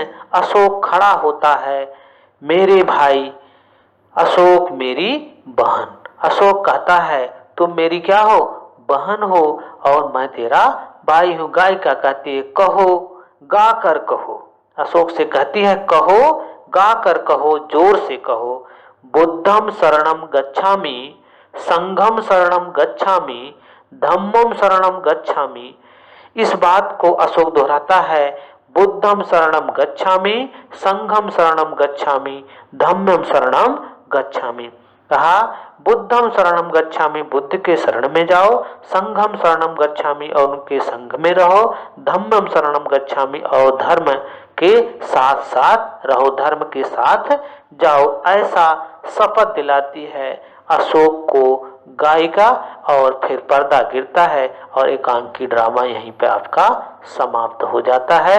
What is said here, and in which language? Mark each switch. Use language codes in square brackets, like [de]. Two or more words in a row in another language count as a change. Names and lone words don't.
[hi] अशोक खड़ा होता है, मेरे भाई, अशोक मेरी बहन। अशोक कहता है तुम मेरी क्या हो? बहन हो, और मैं तेरा भाई हूं। गायिका कहती है कहो, गा कर कहो। अशोक से कहती है कहो, गा कर कहो, जोर से कहो। [pi] बुद्धम शरणम गच्छामि, संघम शरणम गच्छामि, धम्मम शरणम गच्छामि। [hi] इस बात को अशोक दोहराता है, [pi] बुद्धम शरणम गच्छामि, संघम शरणम गच्छामि, धम्मम शरणम गच्छामि। कहा बुद्धम शरणम गच्छामि, [hi] बुद्ध के शरण में जाओ, [pi] संघम शरणम गच्छामि [hi] और उनके संघ में रहो, [pi] धम्मम शरणम गच्छामि [hi] और धर्म के साथ साथ रहो, धर्म के साथ जाओ, ऐसा शपथ दिलाती है अशोक को गायिका। और फिर पर्दा गिरता है और एकांकी ड्रामा यहीं पे आपका समाप्त हो जाता है।